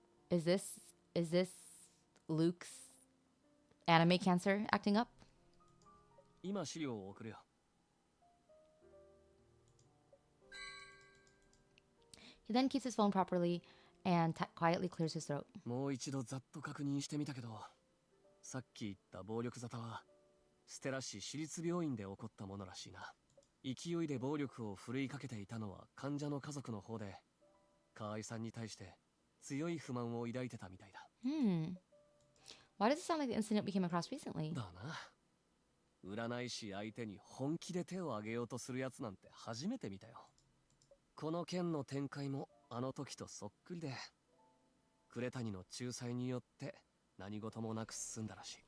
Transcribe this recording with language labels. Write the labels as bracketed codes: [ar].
[en] Is this Luke's anime cancer acting up? [ja] 今資料を送るよ。 [en] He then keeps his phone properly and quietly clears his throat. [ja] もう一度ざっと確認してみたけど、さっき言った暴力沙汰はステラ市私立病院で起こったものらしいな。勢いで暴力を振るいかけていたのは患者の家族の方で、河合さんに対して強い不満を抱いてたみたいだ。 [en] Why does it sound like the incident we came across recently? [ja] だな。占い師相手に本気で手を挙げようとするやつなんて初めて見たよ。この件の展開もあの時とそっくりで、呉谷の仲裁によって何事もなく進んだらしい。